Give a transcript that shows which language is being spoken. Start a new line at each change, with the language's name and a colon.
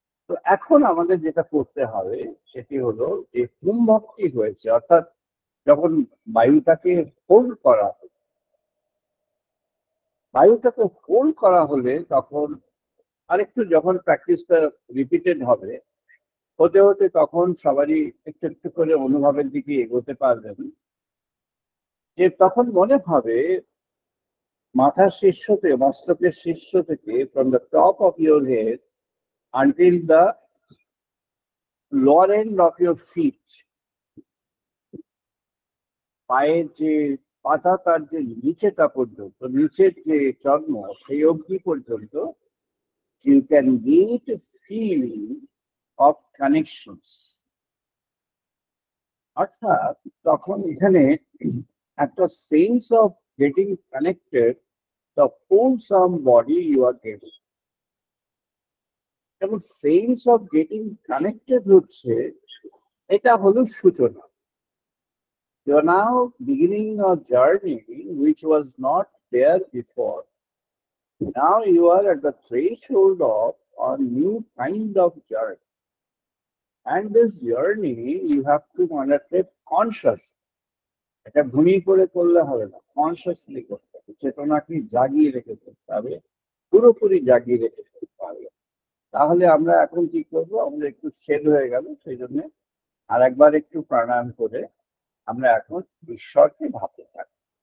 Bangla: তো এখন আমাদের যেটা করতে হবে সেটি হলো যে হুম ভক্তি হয়েছে, অর্থাৎ যখন বায়ুটাকে হোল্ড করা হলো, বায়ুটাকে হোল্ড করা হলে তখন আরেকটু যখন প্র্যাকটিসটা রিপিটেড হবে, হতে হতে তখন সবারই একটু একটু করে অনুভবের দিকে এগোতে পারবেন, যে তখন মনে হবে মাথার শীর্ষ থেকে, মস্তকের শীর্ষ থেকে,
English: from the top of your head until the lower end of your feet,
Bangla: পায়ের যে পাতা তার যে নিচেটা পর্যন্ত, নিচের যে চর্ম সেই অবধি পর্যন্ত
English: you can get a feeling of connections.
Bangla: অর্থাৎ তখন এখানে একটা
English: Sense of getting connected the wholesome body you are getting.
Bangla: এবং
English: sense of getting connected
Bangla: হচ্ছে, এটা হলো সূচনা।
English: You are now beginning a journey which was not there before. Now you are at the threshold of a new kind of journey. And this journey you have to undertake consciously.
Bangla: এটা ঘুমি করে করলে হবে না, consciously করতে হবে, চেতনাকে জাগিয়ে রেখে করতে হবে, পুরোপুরি জাগিয়ে রেখে করতে হবে। তাহলে আমরা এখন কি করব, আমরা একটু শেড হয়ে গেল, সেই জন্য আর একবার একটু প্রাণায়াম করে আমরা এখন ঈশ্বরকে ভাবতে থাকি।